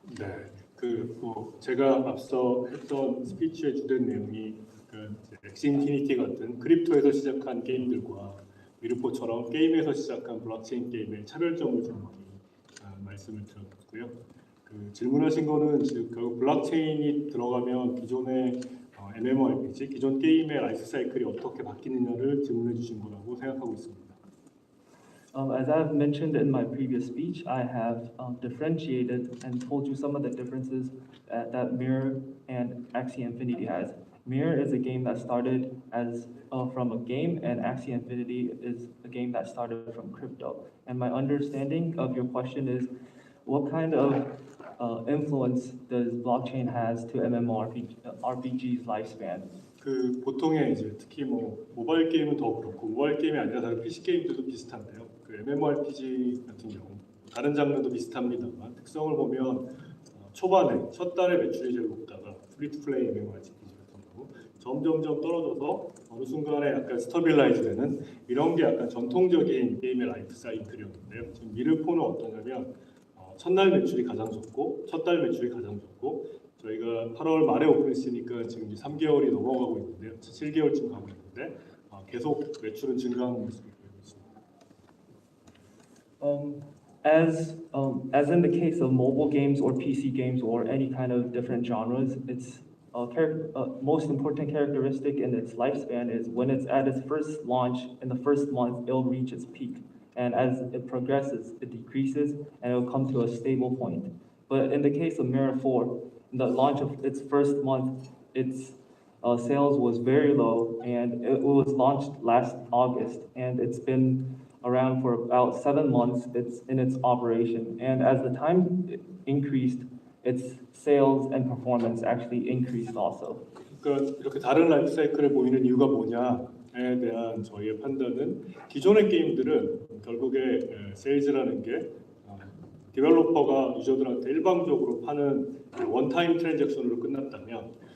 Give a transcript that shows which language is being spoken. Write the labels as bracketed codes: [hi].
[ko] 네, 제가 앞서 했던 스피치의 주된 내용이 엑시 인피니티 같은 크립토에서 시작한 게임들과 미르포처럼 게임에서 시작한 블록체인 게임의 차별점을 좀 말씀을 드렸고요. 질문하신 거는 즉 결국 블록체인이 들어가면 기존의 MMORPG, 기존 게임의 라이프 사이클이 어떻게 바뀌느냐를 질문해 주신 거라고 생각하고 있습니다. [en] As I have mentioned in my previous speech, I have differentiated and told you some of the differences that Mirror and Axie Infinity has. Mirror is a game that started as from a game, and Axie Infinity is a game that started from crypto. And my understanding of your question is, what kind of influence does blockchain has to MMORPG's lifespan? [ko] 보통의 이제 특히 모바일 게임은 더 그렇고 모바일 게임이 아니라 다른 PC 게임들도 비슷한데요. MMORPG 같은 경우 다른 장르도 비슷합니다만 특성을 보면 초반에 첫 달에 매출이 제일 높다가 프리투플레이 MMORPG 같은 경우 점점점 떨어져서 어느 순간에 약간 스터빌라이즈되는 이런 게 약간 전통적인 게임의 라이프 사이클이었는데요. 지금 미르포는 어떠냐면 첫날 매출이 가장 적고 첫 달 매출이 가장 적고 저희가 8월 말에 오픈했으니까 지금 3개월이 넘어가고 있는데요. 7개월쯤 가고 있는데 계속 매출은 증가하는 모습을 보이고 있습니다. [en] As in the case of mobile games or PC games or any kind of different genres, its most important characteristic in its lifespan is when it's at its first launch in the first month, it'll reach its peak. And as it progresses, it decreases and it'll come to a stable point. But in the case of Mirror 4, in the launch of its first month, its sales was very low, and it was launched last August, and it's been around for about 7 months. It's in its operation, and as the time increased, its sales and performance actually increased also. [ko] 그러니까 이렇게 다른 라이프 사이클을 보이는 이유가 뭐냐에 대한 저희의 판단은 기존의 게임들은 결국에 세일즈라는 게 디벨로퍼가 유저들한테 일방적으로 파는 원타임 트랜잭션으로 끝났다면